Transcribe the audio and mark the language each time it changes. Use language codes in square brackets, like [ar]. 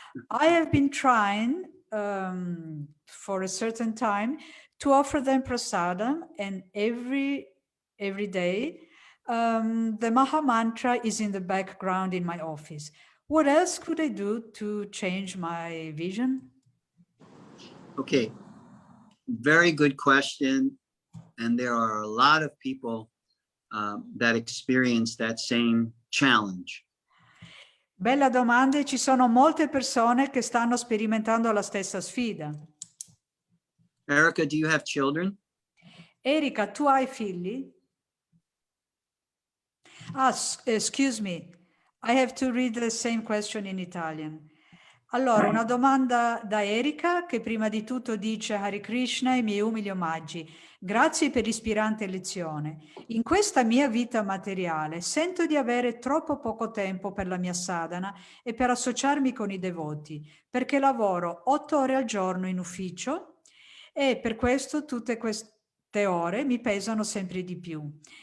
[en] I have been trying for a certain time to offer them prasadam, and every day the Maha Mantra is in the background in my office. What else could I do to change my vision? Okay, very good question. And there are a lot of people that experience that same challenge. [it] Bella domanda, e ci sono molte persone che stanno sperimentando la stessa sfida. [en] Erica, do you have children? [it] Erika, tu hai figli? [en] Excuse me, I have to read the same question in Italian. [it] Allora, una domanda da Erika che prima di tutto dice Hare Krishna e i miei umili omaggi. Grazie per l'ispirante lezione. In questa mia vita materiale sento di avere troppo poco tempo per la mia sadhana e per associarmi con i devoti, perché lavoro 8 ore al giorno in ufficio e per questo tutte queste ore mi pesano sempre di più.